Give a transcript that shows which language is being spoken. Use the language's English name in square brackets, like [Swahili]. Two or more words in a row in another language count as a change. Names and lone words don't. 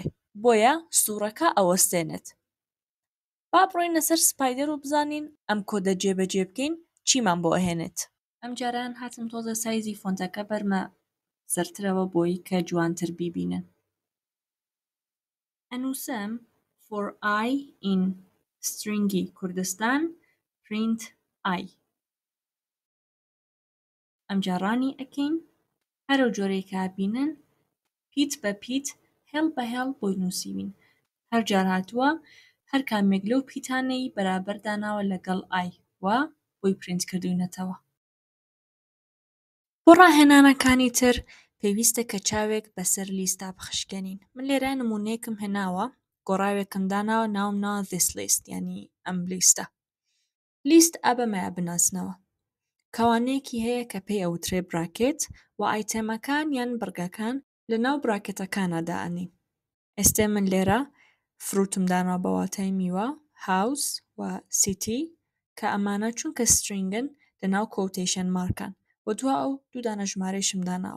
[Central Kurdish] بۆیە سوورەکە ئەوەستێنێت. با بڕۆینە سەر سپایدەر و بزانین ئەم کۆدە جێبەجێ بکەین چیمان بۆ ئەهێنێت. ئەم جاران هاتم تۆزە سایزی فۆنتەکە بەرمە سەرترەوە بۆی کە جوانتر بیبینن. ئەنووسم [English] for I in stringy [Central Kurdish] کوردستان [English] print I. [Central Kurdish] ئەم جارانی ئەکەین هەرو جۆرەی کە بینن پیت بە پیت هێڵ بە هێڵ بۆی نووسیوین. هەر جار هاتووە هەر کامێک لەو پیتانەی بەرابەر داناوە لەگەڵ I و بۆی پرینت کردوینەتەوە. بۆ ڕاهێنانەکانی تر پێویستە کە چاوێک بەسەر لیستە بخشکێنین. من لێرە نمونەیەکم هێناوە گۆڕاوێکم داناوە ناوم ناوە [English] this list [Central Kurdish] یعنی ئەم لیستە. لیست ئابەمەیە بناسنەوە. کەوانەیەکی هەیە کە پێی ئەوترێ براکێت و ئایتەمەکان یان بڕگەکان لە ناو براکێتەکانە دائەنی. ئێستێ من لێرە فروتم داناوە بە واتای میوە house و city کە ئەمانە چونکە سترینگن لە ناو کۆتیشن مارکان و دوا ئەو دوو دانە ژمارەیشم داناوە.